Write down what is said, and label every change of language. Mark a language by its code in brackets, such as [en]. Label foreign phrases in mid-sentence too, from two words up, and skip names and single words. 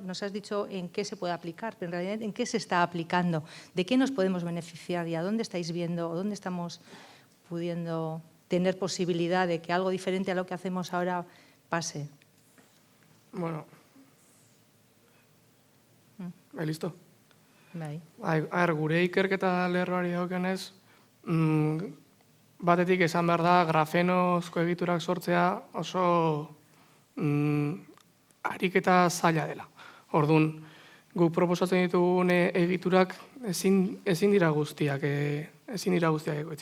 [es] Nos has dicho en qué se puede aplicar, pero en realidad en qué se está aplicando, de qué nos podemos beneficiar y a dónde estáis viendo o dónde estamos pudiendo tener posibilidad de que algo diferente a lo que hacemos ahora pase. Bueno. Listo. [eu] Bai. Gure ikerketa lerroari daukionez, batetik esan behar da grafenozko egiturak sortzea oso ariketa zaila dela. Orduan, guk proposatzen ditugun egiturak ezin dira guztiak ekoitzi.